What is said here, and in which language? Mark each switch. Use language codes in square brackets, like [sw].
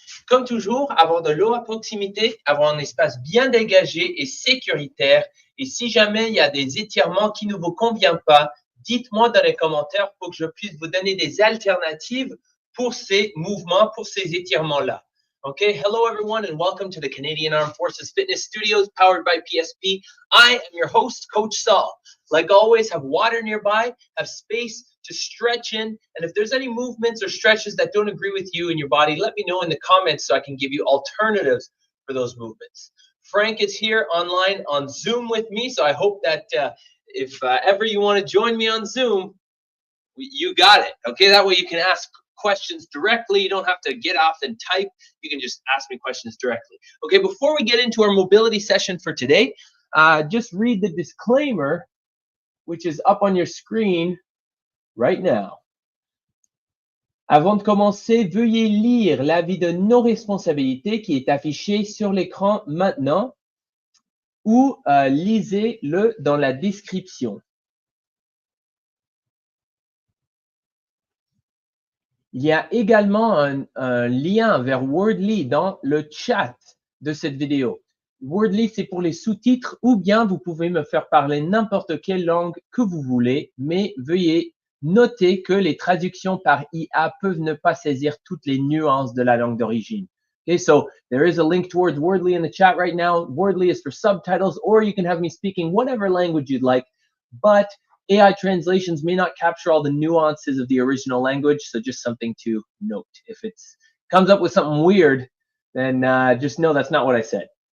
[fr] Comme toujours, avoir de l'eau à proximité, avoir un espace bien dégagé et sécuritaire. Et si jamais il y a des étirements qui ne vous conviennent pas, dites-moi dans les commentaires pour que je puisse vous donner des alternatives pour ces mouvements, pour ces étirements-là. [en] Okay, hello everyone and welcome to the Canadian Armed Forces Fitness Studios powered by PSP. I am your host, Coach Saul. Like always, have water nearby, have space to stretch in, and if there's any movements or stretches that don't agree with you in your body, let me know in the comments so I can give you alternatives for those movements. Frank is here online on Zoom with me, so I hope that if ever you want to join me on Zoom, you got it. Okay, that way you can ask questions directly. You don't have to get off and type. You can just ask me questions directly. Okay, before we get into our mobility session for today, just read the disclaimer, which is up on your screen right now. [fr] Avant de commencer, veuillez lire l'avis de non-responsabilité qui est affiché sur l'écran maintenant ou lisez-le dans la description. Il y a également un lien vers Wordly dans le chat de cette vidéo. Wordly, c'est pour les sous-titres ou bien vous pouvez me faire parler n'importe quelle langue que vous voulez, mais veuillez noter que les traductions par IA peuvent ne pas saisir toutes les nuances de la langue d'origine. [en] Okay, so there is a link towards Wordly in the chat right now. Wordly is for subtitles, or you can have me speaking whatever language you'd like, but AI translations may not capture all the nuances of the original language, so just something to note. If it comes up with something weird, then just know that's not what I said.